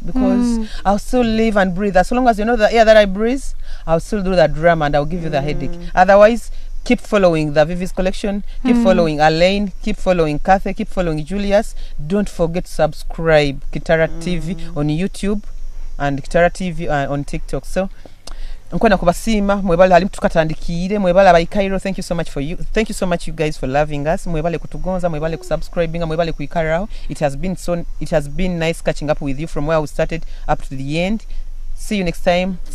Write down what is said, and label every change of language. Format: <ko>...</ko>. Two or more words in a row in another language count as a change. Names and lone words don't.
<en>Because I'll still live and breathe. As long as you know the air that I breathe, I'll still do that drama and I'll give you the headache. Otherwise, keep following the Vivis collection, keep following Alain, keep following Kathy, keep following Julius. Don't forget to subscribe Kitara TV on YouTube and Kitara TV on TikTok.</en> <ttj>So nkwana kubasima mwebale halimu tukatandikire, mwebale abaikairo.</ttj> <en>Thank you so much you guys for loving us.</en> <ttj>Mwebale kutugonza, mwebale kusubscribing, mwebale kuikarao.</ttj> <en>It has been nice catching up with you from where we started up to the end. See you next time.</en>